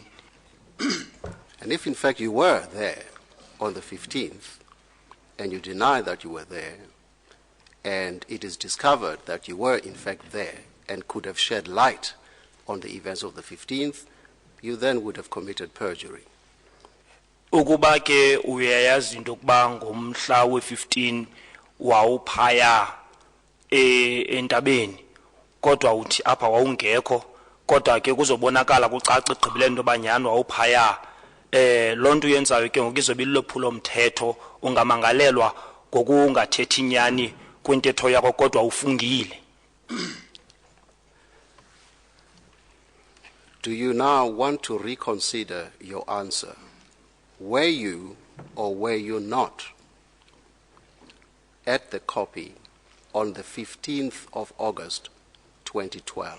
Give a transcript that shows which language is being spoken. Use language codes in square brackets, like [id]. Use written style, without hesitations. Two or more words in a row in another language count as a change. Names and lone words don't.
[en] And if in fact you were there on the 15th and you deny that you were there, and it is discovered that you were in fact there and could have shed light on the events of the 15th, you then would have committed perjury. [xh] Ukuba ke uyayazi into kuba ngomhla we-15 wawuphaya entabeni kodwa uthi apha wawungekho kodwa ke kuzobonakala kucace egqibile into banyani wawuphaya loo nto uyenzayo ke ngoku izobe ililophulo mthetho ungamangalelwa ngokungathethi inyani kwintetho yakho kodwa ufungile. [en] Do you now want to reconsider your answer? Were you or were you not at the copy on the 15th of August 2012?